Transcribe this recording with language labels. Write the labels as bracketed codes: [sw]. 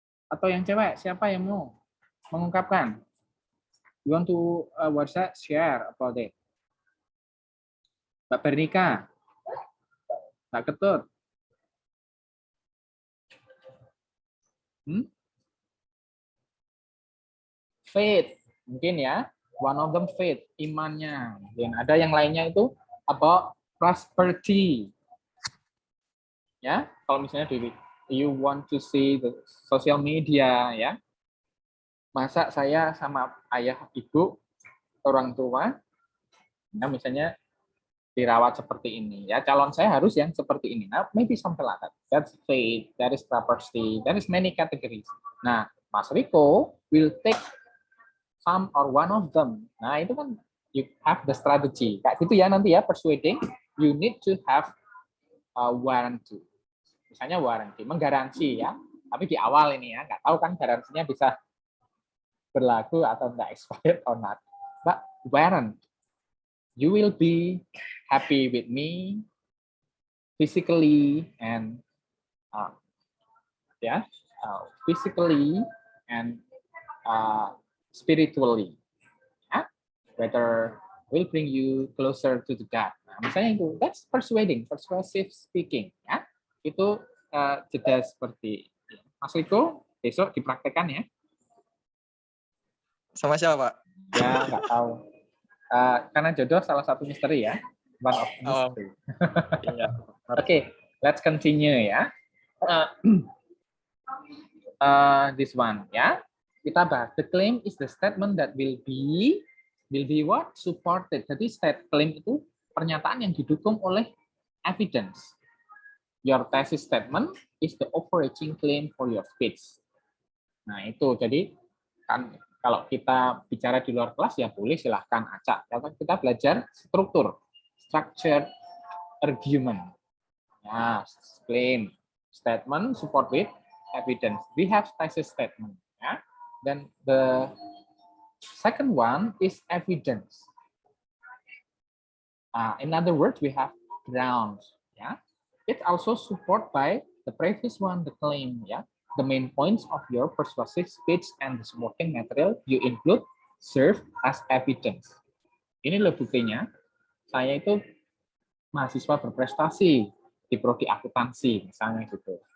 [id] Atau yang cewek, siapa yang mau mengungkapkan? [en] You want to WhatsApp share about it? [id] Mbak Bernika, Mbak Ketut. [en] Faith, [id] mungkin ya. [en] One of them faith, imannya. [id] Dan ada yang lainnya itu [en] about prosperity. [id] Ya, kalau misalnya [en] you want to see the social media, ya. [id] Masa saya sama ayah, ibu, orang tua, nah misalnya dirawat seperti ini, ya calon saya harus yang seperti ini. [en] Nah, maybe something like that. That's faith, that is property, that is many categories. Nah, Mas Riko will take some or one of them. [id] Nah, itu kan [en] you have the strategy. [id] Kayak gitu ya nanti ya, [en] persuading, you need to have a warranty. [id] Misalnya warranty, menggaransi ya. Tapi di awal ini ya, nggak tahu kan garansinya bisa berlaku atau enggak, [en] expired or not. But warrant, you will be happy with me physically and physically and spiritually. Yeah? Whether will bring you closer to the God. [id] Nah, misalnya itu, [en] that's persuasive speaking. [id] Ya, itu jeda seperti Mas Riko besok dipraktekkan ya. Sama siapa Pak? Ya nggak tahu. Karena jodoh salah satu misteri ya. [en] One of mystery. [id] Iya. [en] Okay, let's continue ya. This one ya. [id] Kita bahas. [en] The claim is the statement that will be what? Supported. [id] Jadi claim itu pernyataan yang didukung oleh evidence. [en] Your thesis statement is the overarching claim for your speech. [id] Nah itu jadi kan kalau kita bicara di luar kelas ya boleh silahkan acak. Karena kita belajar structure argument. [en] Ya, claim, statement, support with evidence. We have thesis statement. Ya. Dan the second one is evidence. In other words, we have grounds. Ya. It also support by the previous one, the claim. Ya. The main points of your persuasive speech and the supporting material you include serve as evidence. [id] Ini loh buktinya. Saya itu mahasiswa berprestasi di prodi akuntansi, misalnya gitu.